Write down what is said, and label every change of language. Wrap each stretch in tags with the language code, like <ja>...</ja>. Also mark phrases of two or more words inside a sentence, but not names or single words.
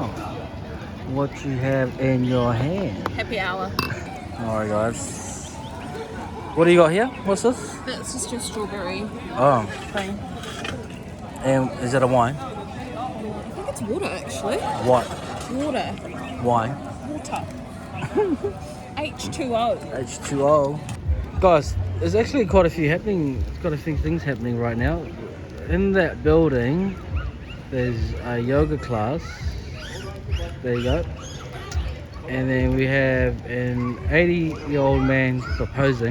<en>What you have in your hand? Happy hour. Alright, guys. What do you got here? What's this? That's just your strawberry Oh, thing. and is it a wine? I think it's water actually. What? Water. Wine? Water. H2O. H2O. Guys, there's actually quite a few things happening right now. In that building, there's a yoga class. There you go. And then we have an 80-year-old man proposing.</en>